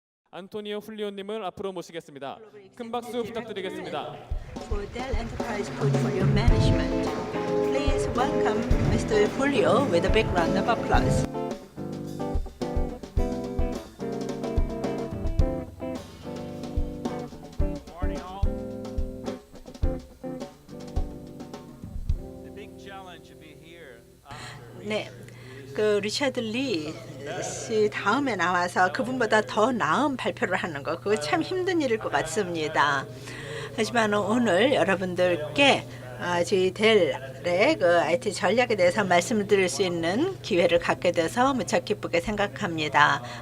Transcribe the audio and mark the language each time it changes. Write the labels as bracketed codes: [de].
[ko] 안토니오 훌리오님을 앞으로 모시겠습니다. 큰 박수 부탁드리겠습니다. [en] For Dell Enterprise Portfolio Management, please welcome Mr. Julio with a big round of applause. Morning, all. The big challenge to be here after [ko] 네, 그 리차드 리 씨 다음에 나와서 그분보다 더 나은 발표를 하는 거 그거 참 힘든 일일 것 같습니다. 하지만 오늘 여러분들께 저희 델의 그 IT 전략에 대해서 말씀을 드릴 수 있는 기회를 갖게 돼서 무척 기쁘게 생각합니다.